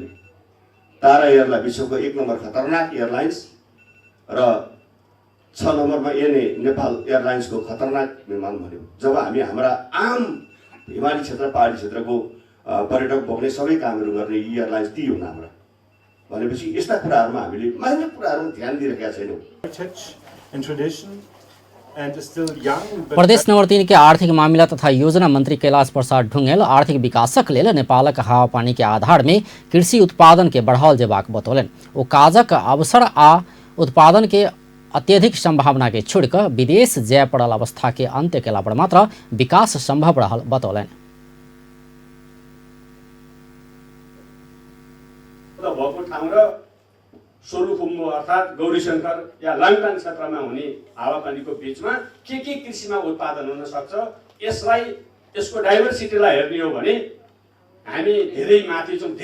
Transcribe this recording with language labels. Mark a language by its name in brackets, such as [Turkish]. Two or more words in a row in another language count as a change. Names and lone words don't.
[Nepali] तारा एयरलाई विश्वको 1 नम्बर खतरनाक एयरलाइन्स र 6 नम्बरमा एनए नेपाल एयरलाइन्सको खतरनाक विमान भन्यो। जब हामी हाम्रा आम हिमाली क्षेत्र पहाडी क्षेत्रको पर्यटक बोक्ने सबै कामहरू गर्ने एयरलाइन्स ती हुन् हाम्रा भनेपछि यस्ता कुराहरुमा हामीले मान्य कुराहरुमा ध्यान दिइरहेका छैनौं। [Maithili] प्रदेश नंबर 3 के आर्थिक मामला तथा योजना मंत्री कैलाश प्रसाद ढुंगेल आर्थिक विकासक लेल नेपालक हावा पानी के आधार में कृषि उत्पादन के बढ़ाओल जेबाक बतौलन। ओ काजक अवसर आ उत्पादन के अत्यधिक संभावना के छोड़कर विदेश जाय पड़ल अवस्था के अंत्य केला पर मात्र विकास संभव रहल बतौलन। [Nepali] सोलुखुम्बु अर्थात गौरीशंकर या लाङटाङ क्षेत्रमा हुने हावापानीको बीचमा के कृषिमा उत्पादन हुन सक्छ, यसलाई यसको डाइभर्सिटीलाई हेर्ने हो भने हामी धेरै माथि छौं।